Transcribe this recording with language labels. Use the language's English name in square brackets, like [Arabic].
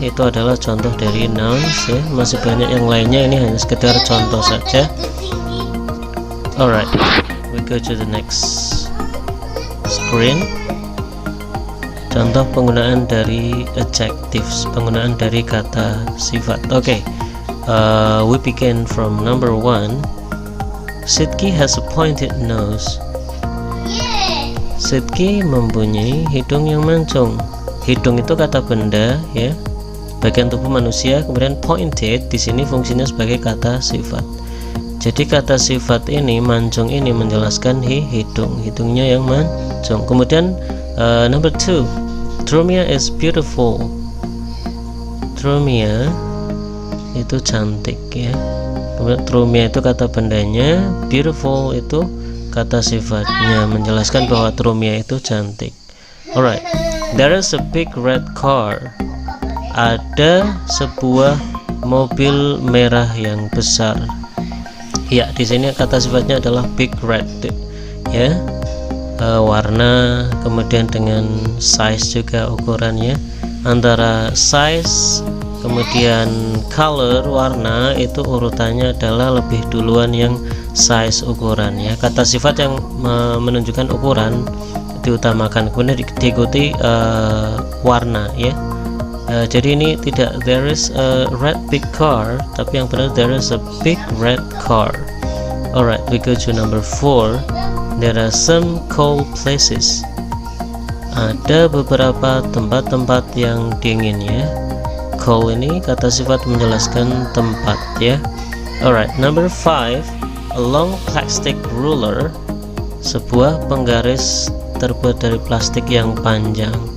[Indonesian] Itu adalah contoh dari nouns ya, masih banyak yang lainnya, ini hanya sekedar contoh saja. [English] Alright, we go to the next screen. [Indonesian] Contoh penggunaan dari adjectives, penggunaan dari kata sifat. [English] Oke, we begin from number 1. Sidki has a pointed nose. [Indonesian] Sidki mempunyai hidung yang mancung. Hidung itu kata benda ya, bagian tubuh manusia. Kemudian pointed di sini fungsinya sebagai kata sifat. Jadi kata sifat ini, mancung ini, menjelaskan hidungnya yang mancung. [English] Kemudian number 2, Drumia is beautiful. [Indonesian] Drumia itu cantik ya. Kemudian Drumia itu kata bendanya, beautiful itu kata sifatnya, menjelaskan bahwa Drumia itu cantik. [English] Alright, there is a big red car. [Indonesian] Ada sebuah mobil merah yang besar. Ya, di sini kata sifatnya adalah big red ya, warna, kemudian dengan size juga ukurannya. Antara size kemudian color, warna, itu urutannya adalah lebih duluan yang size, ukuran ya. Kata sifat yang menunjukkan ukuran diutamakan, kemudian diikuti warna ya. Jadi ini tidak [English] there is a red big car, [Indonesian] tapi yang benar [English] there is a big red car. Alright, we go to number 4. There are some cold places. [Indonesian] Ada beberapa tempat-tempat yang dingin ya. Cold ini kata sifat menjelaskan tempat ya. [English] Alright, number 5. A long plastic ruler. [Indonesian] Sebuah penggaris terbuat dari plastik yang panjang.